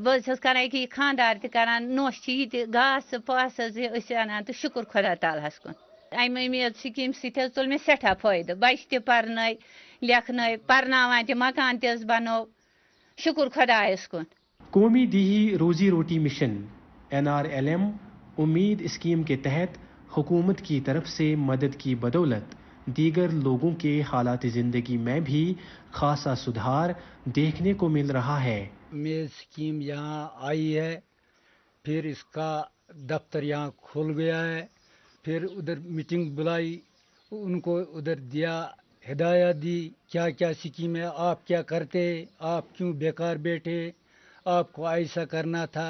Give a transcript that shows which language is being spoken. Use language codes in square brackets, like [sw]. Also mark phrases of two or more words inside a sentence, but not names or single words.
[ks] بہٕ حظ چھَس کران ییٚکیٛاہ یہِ خانٛدار تہِ کران، نوٚش چھِ یہِ تہِ گاسہٕ پاسہٕ حظ یہِ أسۍ اَنان تہٕ شُکُر خۄدا تعالیٰ ہَس کُن۔ امہِ امید سکیٖم سۭتۍ حظ تُل مےٚ سٮ۪ٹھاہ فٲیدٕ، بچہِ تہِ پرنٲے لیکھنٲے، پرناوان تہِ، مکان تہِ حظ بنوو، شُکُر خۄدایَس کُن۔ [ur] قومی دیہی روزی روٹی مشن NRLM امید اسکیم کے تحت حکومت کی طرف سے مدد کی بدولت دیگر لوگوں کے حالات زندگی میں بھی خاصا سدھار دیکھنے کو مل رہا ہے۔ امید اسکیم یہاں آئی ہے، پھر اس کا دفتر یہاں کھل گیا ہے، پھر ادھر میٹنگ بلائی، ان کو ادھر دیا، ہدایت دی کیا کیا اسکیم ہے، آپ کیا کرتے، آپ کیوں بیکار بیٹھے، آپ کو ایسا کرنا تھا۔